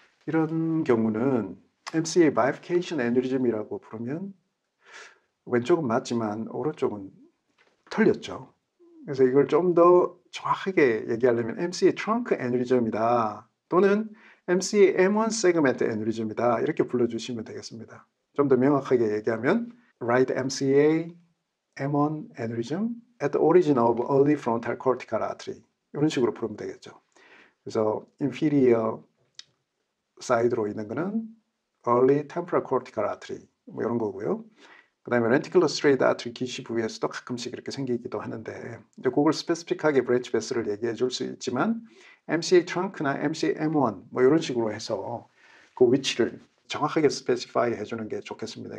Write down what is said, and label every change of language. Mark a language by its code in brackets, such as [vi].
[ko] 이런 경우는 MCA bifurcation aneurysm이라고 부르면 왼쪽은 맞지만 오른쪽은 틀렸죠. 그래서 이걸 좀 더 정확하게 얘기하려면 MCA trunk aneurysm이다 또는 MCA M1 segment aneurysm이다 이렇게 불러주시면 되겠습니다. 좀 더 명확하게 얘기하면 [en] right MCA M1 aneurysm at the origin of early frontal cortical artery [ko] 이런 식으로 부르면 되겠죠. 그래서 inferior side로 있는 거는 early temporal cortical artery 뭐 이런 거고요. 그 다음에 lenticular striated artery 기시 부위에서도 가끔씩 이렇게 생기기도 하는데 이제 그걸 스페시픽하게 브랜치 베스를 얘기해 줄 수 있지만 MCA trunk나 MCA M1 뭐 이런 식으로 해서 그 위치를 정확하게 스페시파이 해주는 게 좋겠습니다.